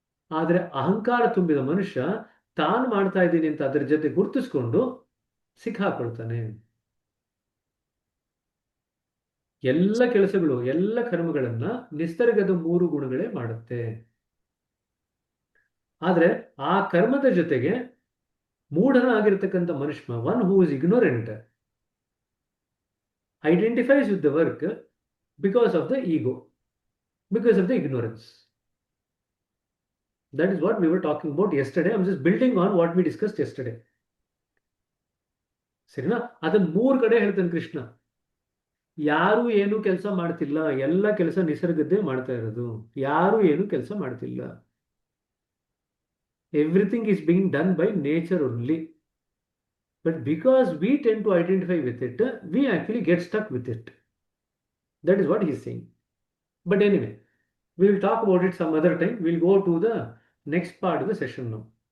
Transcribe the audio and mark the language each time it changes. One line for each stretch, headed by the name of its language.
Kannada: ಆದರೆ ಅಹಂಕಾರ ತುಂಬಿದ ಮನುಷ್ಯ ತಾನು ಮಾಡ್ತಾ ಇದ್ದೀನಿ ಅಂತ ಅದರ ಜೊತೆ ಗುರುತಿಸ್ಕೊಂಡು ಸಿಕ್ಕಾಕೊಳ್ತಾನೆ. ಎಲ್ಲ ಕೆಲಸಗಳು, ಎಲ್ಲ ಕರ್ಮಗಳನ್ನ ನಿಸರ್ಗದ 3 ಗುಣಗಳೇ ಮಾಡುತ್ತೆ. ಆದ್ರೆ ಆ ಕರ್ಮದ ಜೊತೆಗೆ ಮೂಢನಾಗಿರ್ತಕ್ಕಂಥ ಮನುಷ್ಯ,
English: One who is ignorant, identifies with the work because of the ego, because of the ignorance. That is what we were talking about yesterday. I'm just building on what we discussed yesterday.
Kannada: ಸರಿನಾ? ಅದನ್ನ 3 ಕಡೆ ಹೇಳ್ತಾನೆ ಕೃಷ್ಣ. ಯಾರು ಏನು ಕೆಲಸ ಮಾಡ್ತಿಲ್ಲ, ಎಲ್ಲ ಕೆಲಸ ನಿಸರ್ಗದ್ದೇ ಮಾಡ್ತಾ ಇರೋದು. ಯಾರು ಏನು ಕೆಲಸ ಮಾಡ್ತಿಲ್ಲ.
English: Everything is being done by nature only. But because we tend to identify with it, we actually get stuck with it. That is what he is saying. But anyway, we will talk about it some other time. We'll go to the next part of the session now.